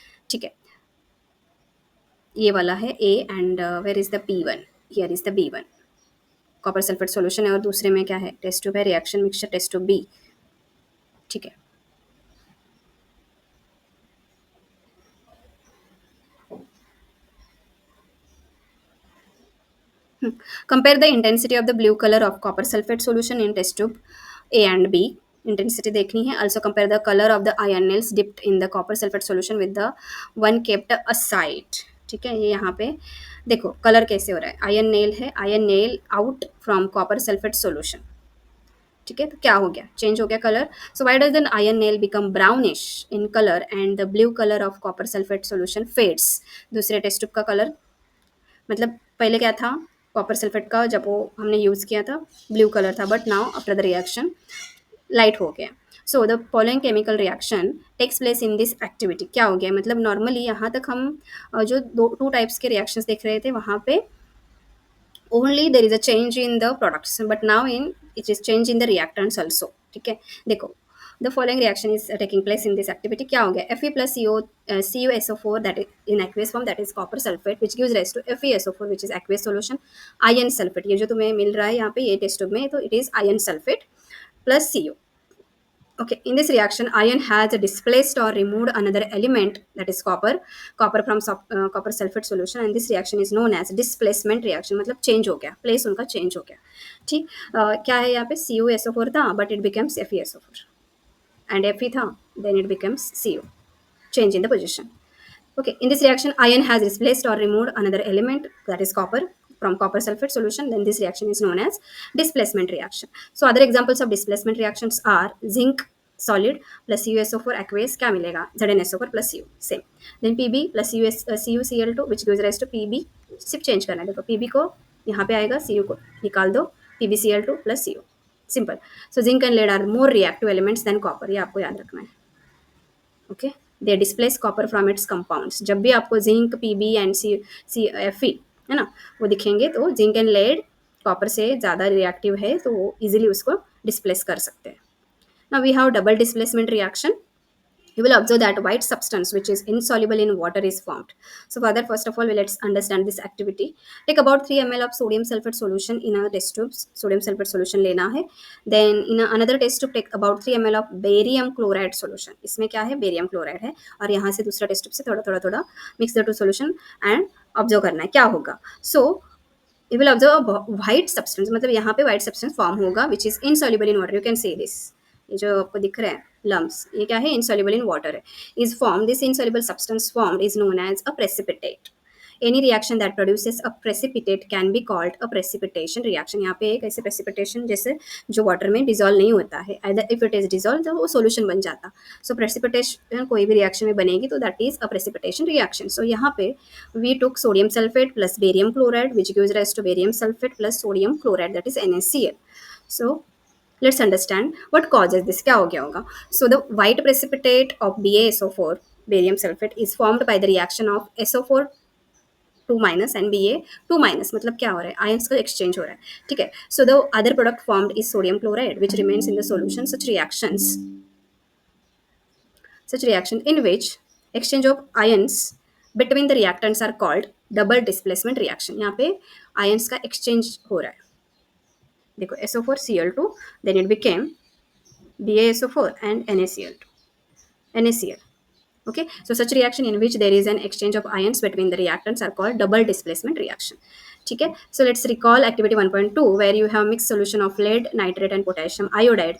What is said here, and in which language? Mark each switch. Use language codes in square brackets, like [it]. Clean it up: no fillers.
[hi] ठीक है, ये वाला है [en] A and where is the B1. Here is the B1. [hi] Copper sulphate solution है और दूसरे में क्या है, टेस्ट ट्यूब है, reaction mixture test tube B. ठीक है. [en] Compare the intensity of the blue color of copper sulfate solution in test tube A and B. [hi] Intensity देखनी है. [en] Also compare the color of the iron nails dipped in the copper sulfate solution with the one kept aside. [hi] ठीक है, ये यहाँ पे देखो colour कैसे हो रहा है. [en] Iron nail है, iron nail out from copper sulphate solution. [hi] ठीक है, तो क्या हो गया, चेंज हो गया colour. [en] So why does the iron nail become brownish in colour and the blue colour of copper sulphate solution fades. [hi] दूसरे टेस्ट ट्यूब का कलर, मतलब पहले क्या था, कॉपर सल्फेट का जब वो हमने यूज़ किया था ब्लू कलर था, [en] but now after the reaction [hi] light हो गया. [en] So the following chemical reaction takes place in this activity. [hi] क्या हो गया, मतलब नॉर्मली यहाँ तक हम जो टू टाइप्स के रिएक्शंस देख रहे थे वहाँ पे [en] only there is a change in the products, but now in it is change in the reactants also. [hi] ठीक है, देखो [en] the following reaction is taking place in this activity. [hi] क्या हो गया, [en] Fe plus CuSO4 that is in aqueous form, that is copper sulfate, which gives rise to FeSO4 which is aqueous solution. [hi] iron sulfate, ये जो तुम्हें मिल रहा है यहाँ पे ये टेस्ट ट्यूब में, तो [en] it is iron sulfate plus Cu. Okay, in this reaction, iron has displaced or removed another element, that is copper from copper sulfate solution, and this reaction is known as displacement reaction. [hi] मतलब change हो गया, place उनका change हो गया. ठीक, क्या है यहाँ पे, [en] CuSO4 था but it becomes FeSO4, and Fe था then it becomes Cu. Change in the position. Okay, in this reaction, iron has displaced or removed another element, that is copper from copper sulfate solution. Then this reaction is known as displacement reaction. So other examples of displacement reactions are zinc solid plus CuSO4 aqueous, [hi] क्या मिलेगा, [en] ZnSO4 plus Cu, same. Then Pb plus CuCl2 which gives rise to Pb. [hi] सिर्फ change करना है, देखो Pb को यहाँ पे आएगा, Cu को निकाल दो, PbCl2 plus Cu. Simple. [en] so zinc and lead are more reactive elements than copper, [hi] ये आपको याद रखना है. [en] Okay, they displace copper from its compounds. [hi] जब भी आपको zinc PB and C F E है ना वो दिखेंगे तो जिंक एंड लेड कॉपर से ज़्यादा रिएक्टिव है, तो वो इजीली उसको डिस्प्लेस कर सकते हैं. [en] Now we have double displacement reaction. You will observe that white substance which is insoluble in water is formed. So further, first of all, let's understand this activity. Take about 3 ml of sodium sulfate solution in a test tube. Sodium sulfate solution [hi] लेना है. [en] Then in another test tube, take about 3 ml of barium chloride solution. [hi] इसमें क्या है, barium chloride है, और यहाँ से दूसरा test tube से थोड़ा थोड़ा थोड़ा [en] mix the two solution and observe [hi] करना है क्या होगा. [en] So you will observe a white substance, [hi] मतलब यहाँ पे [en] white substance form होगा which is insoluble in water. You can see this. [hi] ये जो आपको दिख रहा है lumps, ये क्या है, [en] insoluble in water [hi] है, [en] is formed. This insoluble substance formed is known as a precipitate. Any reaction that produces a precipitate can be called a precipitation reaction. [hi] यहाँ पे एक ऐसे precipitation जैसे जो water में dissolve नहीं होता है, [en] either if it is dissolved [hi] तो वो solution बन जाता. [en] So precipitation [hi] कोई भी reaction में बनेगी तो [en] that is a precipitation reaction. So [hi] यहाँ पे [en] we took sodium sulfate plus barium chloride which gives rise to barium sulfate plus sodium chloride, that is NaCl. So let's understand what causes this. [hi] क्या हो गया होगा. [en] So the white precipitate of BaSO4 barium sulfate is formed by the reaction of SO4 2 minus and Ba 2 minus. [hi] मतलब क्या हो रहा है, ions का एक्सचेंज हो रहा है. ठीक है. [en] So the other product formed is sodium chloride which remains in the solution. Such reaction in which exchange of ions between the reactants are called double displacement reaction. [hi] यहाँ पे ions का exchange हो रहा है. देखो [en] SO4Cl2 then it became BaSO4 and NaCl. Okay, so such reaction in which there is an exchange of ions between the reactants are called double displacement reaction. [hi] ठीक है. [en] So let's recall activity 1.2 where you have mixed solution of lead, nitrate and potassium iodide.